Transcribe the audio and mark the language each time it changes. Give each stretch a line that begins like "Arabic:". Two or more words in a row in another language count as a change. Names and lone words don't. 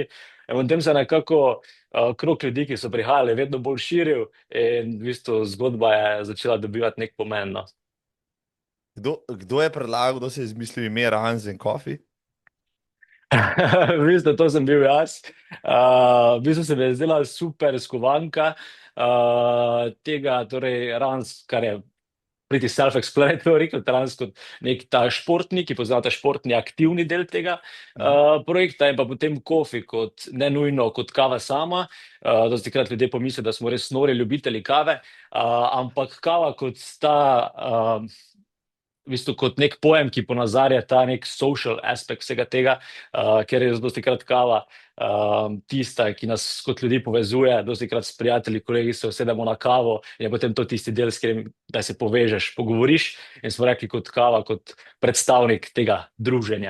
Slovenian: In potem se je nekako krog ljudi, ki so prihajali, vedno bolj širil in v bistvu zgodba je začela dobivati nek pomen. No. Kdo je predlagal, kdo se je izmislil ime
English: Runs and Coffee?
Slovenian: V bistvu to sem bil jaz. V bistvu se mi je zdela super skovanka tega, torej Runs, kar je
English: pretty self-explanatory,
Slovenian: kot Runs kot nek ta športni, ki pozna ta športni aktivni del tega projekta, in pa potem Coffee kot ne nujno kot kava sama. Dostikrat ljudje pomislijo, da smo res nori ljubitelji kave, ampak kava kot ta v bistvu kot nek pojem, ki ponazarja ta nek
English: social aspekt
Slovenian: vsega tega, ker je dostikrat kava tista, ki nas kot ljudi povezuje, dostikrat s prijatelji, kolegi se usedemo na kavo in je potem to tisti del, s katerim da se povežeš, pogovoriš, in smo rekli kot kava, kot predstavnik tega druženja.